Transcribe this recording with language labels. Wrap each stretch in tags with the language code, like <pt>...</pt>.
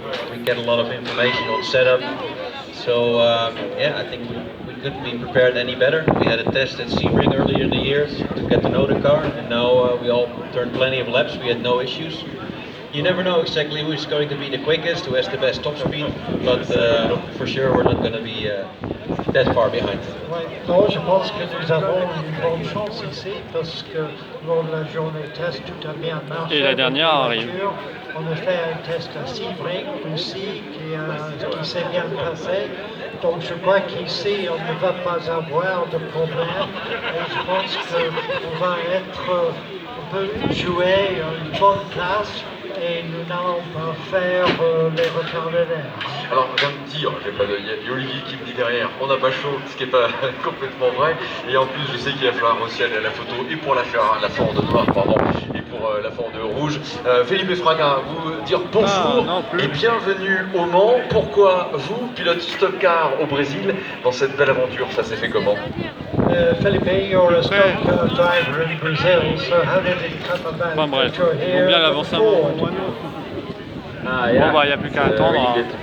<en>We get a lot of information on setup. So yeah, I think we couldn't be prepared any better. We had a test at Sebring earlier in the year to get to know the car, and now we all turned plenty of laps. We had no issues. You never know exactly who's going to be the quickest, who has the best top speed, but for sure we're not going to be that far behind.</en> <fr>Ouais, non, je pense que nous avons une bonne chance ici parce que lors de la journée test tout a bien marché. Et la dernière arrive. On a fait un test à Sebring aussi qui s'est bien passé. Donc je crois qu'ici on ne va pas avoir de problème et je pense qu'on va on peut jouer une bonne place. Et nous n'allons pas faire les retardaires. Alors, je viens de dire, il y a Olivier qui me dit derrière, on n'a pas chaud, ce qui n'est pas complètement vrai. Et en plus, je sais qu'il va falloir aussi aller à la photo et pour la Ford noire, pardon, et pour la Ford rouge. Philippe Fraga, vous dire bonjour et bienvenue au Mans. Pourquoi vous, pilote stock car au Brésil, dans cette belle aventure? Ça s'est fait comment?</fr> <en>Philippe, you're a stock car driver in Brazil, so how did it come about?</en> <fr>Enfin bref, il faut bien l'avancer un moment. Bon bah il n'y a plus qu'à attendre.</fr>